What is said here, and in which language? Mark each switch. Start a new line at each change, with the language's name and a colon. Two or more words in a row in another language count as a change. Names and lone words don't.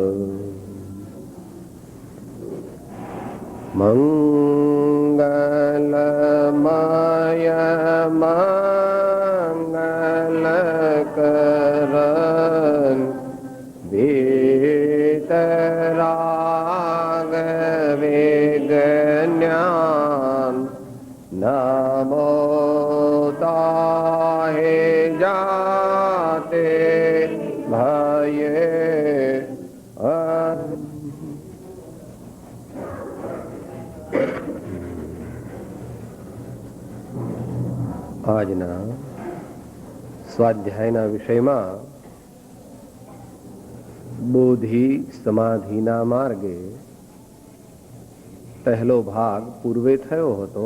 Hindi: मंगलमय मंगलकरण वीतराग विज्ञान, नमो ताहे जाते भये।
Gujarati: આજના સ્વાધ્યાયના વિષયમાં બોધિ સમાધિના માર્ગે પહેલો ભાગ પૂર્વે થયો હતો.